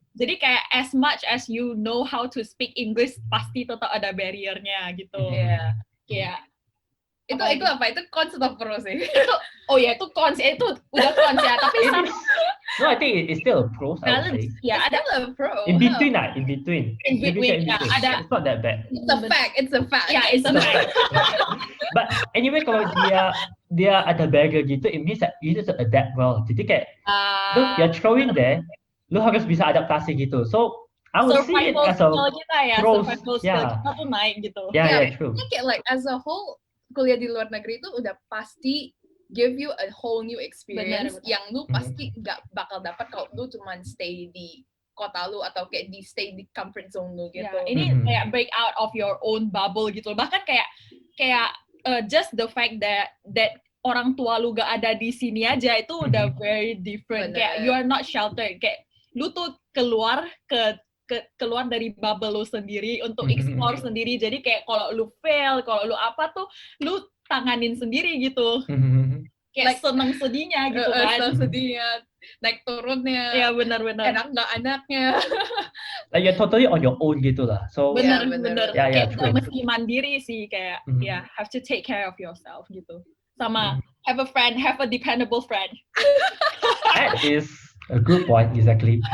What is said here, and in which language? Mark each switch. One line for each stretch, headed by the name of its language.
English: Jadi kayak as much as you know how to speak English,
Indonesian: pasti tetap ada barrier-nya gitu. Kayak itu apa? Itu cons atau pro sih? Itu cons, itu udah cons ya. Tapi
English: no, I think it's still a pro.
Indonesian: Balance, ya ada
English: a pro. In between, ada. It's not that bad. It's a fact. Yeah, it's a fact. But anyway,
Indonesian: kalau dia ada barrier gitu,
English: it means that you need to adapt well.
Indonesian: Jadi kayak,
English: you're throwing there,
Indonesian: lu harus bisa adaptasi gitu.
English: So I would see it as a pro.
Indonesian: Survival skill kita tuh naik gitu.
English: Yeah, true. I think like as a whole,
Indonesian: kuliah di luar negeri itu udah pasti
English: give you a whole new experience
Indonesian: yang lu pasti gak bakal dapat kalau lu cuma stay di kota lu atau kayak stay di
English: comfort zone
Indonesian: lu gitu. Ini kayak
English: break out of your own bubble
Indonesian: gitu. Bahkan kayak
English: just the fact that
Indonesian: orang tua lu gak ada di sini aja itu udah
English: very different. Kayak you are not sheltered.
Indonesian: Kayak lu tuh keluar dari bubble lu sendiri untuk explore sendiri. Jadi kayak kalau lu fail, kalau lu apa tuh lu tanganin sendiri gitu. Kayak like, seneng sedihnya gitu kan. Seneng sedihnya, naik turunnya. Iya benar. Enak nggak anaknya.
English: Like you're totally on your own gitu lah. So
Indonesian: benar. Kayak mesti mandiri sih kayak
English: have to take care of yourself
Indonesian: gitu.
English: Sama have a dependable friend. That is a good point exactly.